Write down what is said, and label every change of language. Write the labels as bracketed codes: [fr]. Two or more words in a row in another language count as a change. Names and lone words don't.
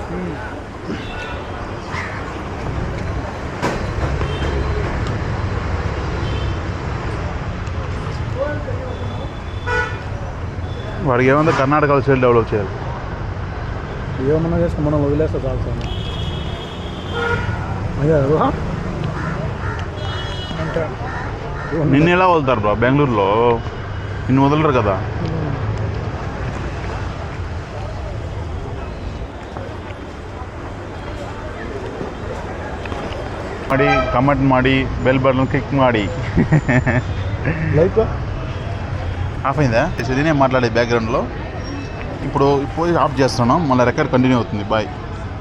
[te] వాడికి ఏమంటే కర్ణాటకలో [en] site develop [te] చేయాలి. ఏమన్నా చేసుకుని మనం వదిలేస్తే చాలు సార్. అదే అంటే నిన్ను ఎలా వదులుతారు బ్రో? బెంగళూరులో నిన్ను వదలరు కదా. [kn] ಮಾಡಿ ಕಮೆಂಟ್ ಮಾಡಿ [en] bell button click [kn] ಮಾಡಿ. లైక్ [te] ఆఫ్ అయిందా? నేనే మాట్లాడే బ్యాక్గ్రౌండ్లో. ఇప్పుడు ఆఫ్ చేస్తున్నాం, మళ్ళీ [en] record continue [te] అవుతుంది. బాయ్.